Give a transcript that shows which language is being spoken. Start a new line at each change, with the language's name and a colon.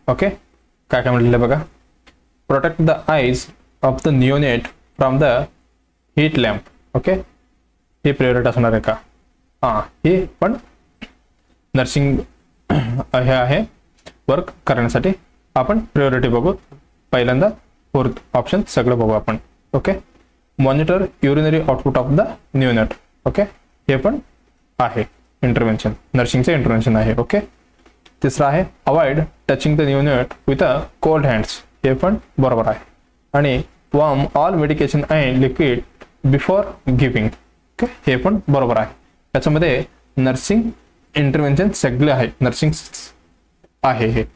English: okay,
Marathi: काय काय म्हटलेलं बघा,
English: Protect the eyes of the neonate from the heat lamp.
Marathi: Okay, हे प्रायोरिटी असणार आहे का, हा, हे पण नर्सिंग हे आहे, वर्क करण्यासाठी आपण प्रायोरिटी बघू. पहिल्यांदा फोर्थ ऑप्शन सगळं बघू आपण.
English: Okay, monitor urinary output of the neonate.
Marathi: Okay, हे पण आहे इंटरव्हेन्शन, नर्सिंगचे इंटरव्हेन्शन आहे.
English: Okay, तिसरा आहे avoid touching the neonate with a cold hands.
Marathi: हे पण बरोबर आहे.
English: आणि warm all medication and liquid before giving.
Marathi: Okay, हे पण बरोबर आहे. याच्यामध्ये नर्सिंग इंटरव्हेन्शन सगळे आहे, नर्सिंग आहे हे.